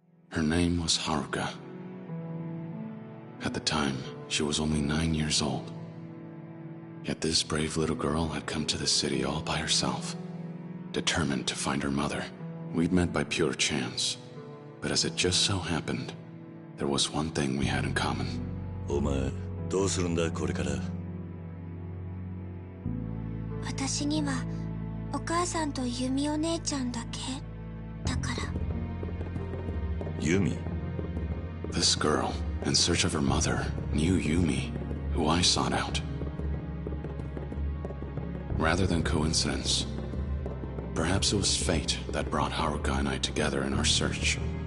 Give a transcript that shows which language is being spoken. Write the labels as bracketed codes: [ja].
[en] Her name was Haruka. At the time, she was only 9 years old. Yet this brave little girl had come to the city all by herself, determined to find her mother. We'd met by pure chance, but as it just so happened, there was one thing we had in common. [ja] お前、どうするんだこれから？私にはお母さんとユミお姉ちゃんだけだから。ユミ？ [en] This girl, in search of her mother, knew Yumi, who I sought out. Rather than coincidence, perhaps it was fate that brought Haruka and I together in our search.